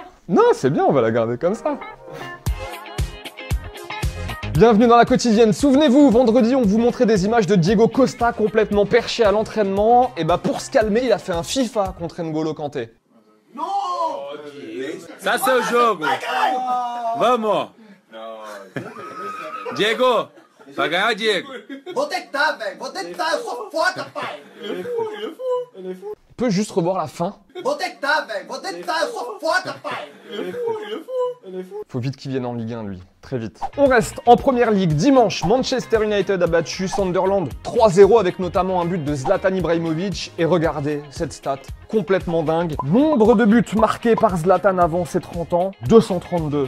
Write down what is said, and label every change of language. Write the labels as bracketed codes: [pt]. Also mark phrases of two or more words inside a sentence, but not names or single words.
[fr] Non, c'est bien, on va la garder comme ça. Bienvenue dans la quotidienne. Souvenez-vous, vendredi, on vous montrait des images de Diego Costa complètement perché à l'entraînement. Et bah pour se calmer, il a fait un FIFA contre N'Golo Kanté. Non! Ça c'est [pt] o jogo. Vamos. Diego, vai ganhar, Diego. Vou tentar, velho. Vou tentar. Eu sou foda, pai. [fr] On peut juste revoir la fin. [pt] Vou tentar, velho. Vou tentar. Eu sou foda, pai. [fr] Faut vite qu'il vienne en Ligue 1, lui. Très vite. On reste en première ligue. Dimanche, Manchester United a battu Sunderland 3-0 avec notamment un but de Zlatan Ibrahimovic. Et regardez cette stat complètement dingue. Nombre de buts marqués par Zlatan avant ses 30 ans, 232.